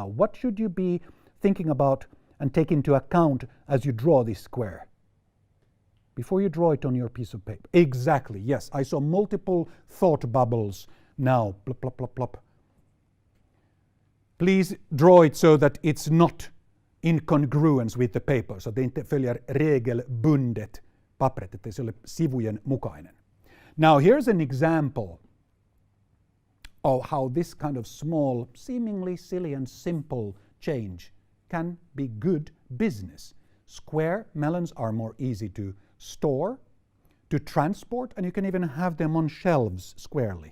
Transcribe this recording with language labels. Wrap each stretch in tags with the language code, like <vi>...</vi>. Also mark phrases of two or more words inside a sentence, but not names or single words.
<en>What should you be thinking about and take into account as you draw this square? Before you draw it on your piece of paper. Exactly, yes. I saw multiple thought bubbles now. Plop, plop, plop, plop. Please draw it so that it's not in congruence with the paper.</en> <sv>Så det inte följer regelbundet pappret,</sv> <fi>että se ole sivujen mukainen.</fi> <en>Now here's an example of how this kind of small, seemingly silly and simple change can be good business. Square melons are more easy to store, to transport, and you can even have them on shelves squarely.</en>